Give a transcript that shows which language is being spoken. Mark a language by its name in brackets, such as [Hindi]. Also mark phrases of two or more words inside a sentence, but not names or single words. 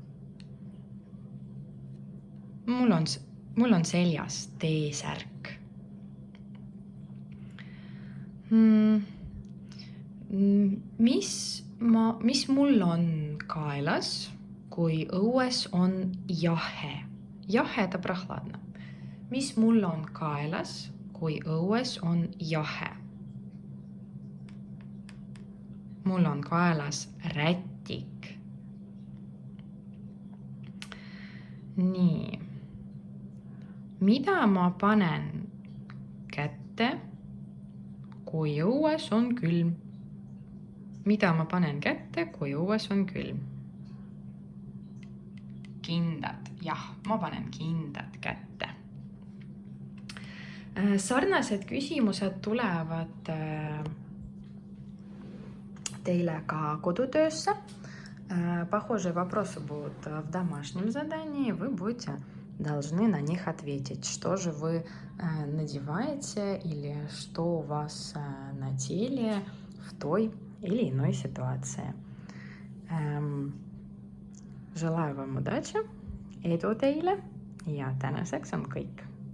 [Estonian] Mul on seljas T-särk. Mis mul on kaelas, kui õues on jahe? Jahe – [Russian] это прохладно. [Estonian] Mis mul on kaelas, kui õues on jahe? Mul on kaelas rätik. Nii. Mida ma panen kätte, kui õues on külm? Mida ma panen kätte, kui õues on külm? Kindad. Jah, ma panen kindad kätte. Sarnased küsimused tulevad teile ka kodutöösse. [Russian] Похожие вопросы будут в домашнем задании. Вы должны на них ответить. Что же вы надеваете или что у вас на теле в той или иной ситуации. Желаю вам удачи. [Estonian] Edu teile ja tänaseks on kõik.